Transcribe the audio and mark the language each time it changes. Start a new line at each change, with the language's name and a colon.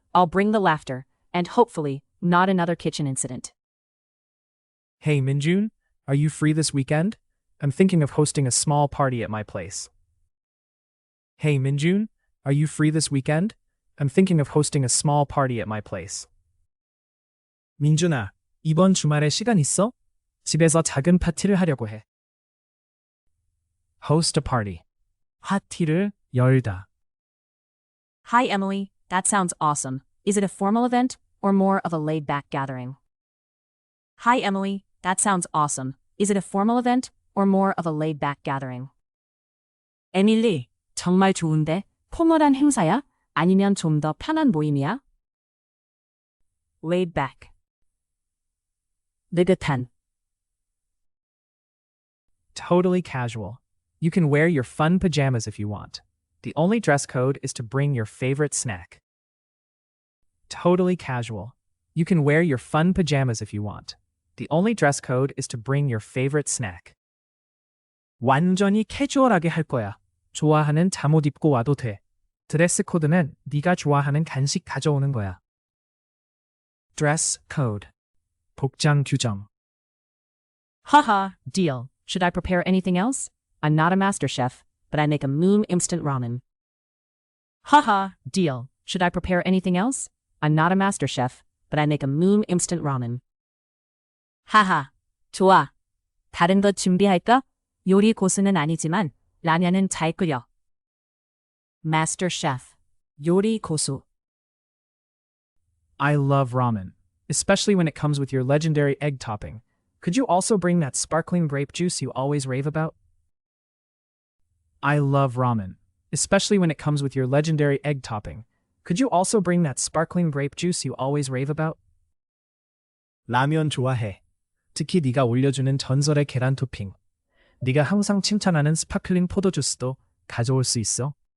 English: I'll bring the laughter, and hopefully, not another kitchen incident. Hey Minjun, are you free this weekend? I'm thinking of hosting a small party at my place. Hey Minjun, are you free this weekend? I'm thinking of hosting a small party at my place.
Korean: 민준아, 이번 주말에 시간 있어? 집에서 작은 파티를 하려고 해.
English: Host a party.
Korean: 파티를 열다.
English: Hi, Emily. That sounds awesome. Is it a formal event or more of a laid-back gathering? Hi, Emily. That sounds awesome. Is it a formal event or more of a laid-back gathering?
Korean: 에밀리, 정말 좋은데? 포멀한 행사야? 아니면 좀 더 편한 모임이야?
English: Laid back. 느긋한. Totally casual. You can wear your fun pajamas if you want. The only dress code is to bring your favorite snack. Totally casual. You can wear your fun pajamas if you want. The only dress code is to bring your favorite snack.
Korean: 완전히 캐주얼하게 할 거야. 좋아하는 잠옷 입고 와도 돼. 드레스 코드는 네가 좋아하는 간식 가져오는 거야.
English: Dress code.
Korean: 복장 규정.
English: Haha, deal. Should I prepare anything else? I'm not a master chef, but I make a instant ramen. Haha, deal. Should I prepare anything else? I'm not a master chef, but I make a instant ramen.
Korean: 하하, 좋아. 다른 것 준비할까? 요리 고수는 아니지만 라면은 잘 끓여.
English: Master chef.
Korean: 요리 고수.
English: I love ramen, especially when it comes with your legendary egg topping. Could you also bring that sparkling grape juice you always rave about? I love ramen, especially when it comes with your legendary egg topping. Could you also bring that sparkling grape juice you always rave about?
Korean: 라면 좋아해. 특히 네가 올려주는 전설의 계란 토핑. 네가 항상 칭찬하는 스파클링 포도주스도 가져올 수 있어?